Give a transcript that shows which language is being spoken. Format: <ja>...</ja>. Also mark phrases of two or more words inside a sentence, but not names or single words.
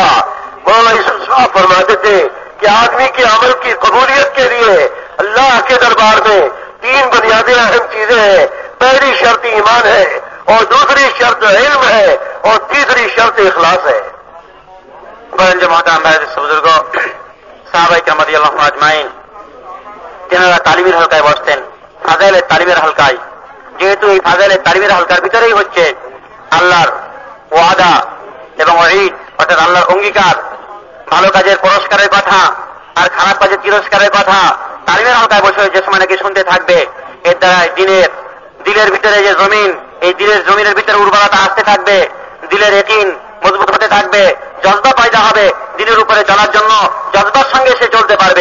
<ur>مولانا یوسف صاحب فرماتے تھے کہ آدمی کے عمل کی قبولیت کے لیے اللہ کے دربار میں 3 بنیادی اہم چیزیں ہیں. پہلی شرط ایمان ہے اور دوسری شرط علم ہے اور تیسری شرط اخلاص ہے.</ur> <bn>محترم ভাই বুজুর্গ সাহাবায়ে কেরাম</bn> <ar>رضي الله أجمعين</ar> <bn>তেনারা তালিমের হালকায় বসতেন, ফাজাইলের তালিমের হালকায়। যেহেতু এই ফাজাইলের তালিমের হালকার ভিতরেই হচ্ছে আল্লাহর ওয়াদা এবং ওয়াঈদ, অর্থাৎ আল্লাহর অঙ্গীকার, ভালো কাজের পুরস্কারের কথা আর খারাপ কাজের তিরস্কারের কথা তালিমের হালকায় বসে যে সময় নাকি শুনতে থাকবে, এর দ্বারা দিলের ভিতরে যে জমিন, এই দিলের জমিনের ভিতরে উর্বরতা আসতে থাকবে, দিলের ইয়াকিন মজবুত হতে থাকবে, জজবা পয়দা হবে দিনের উপরে চলার জন্য, জজবার সঙ্গে সে চলতে পারবে।</bn>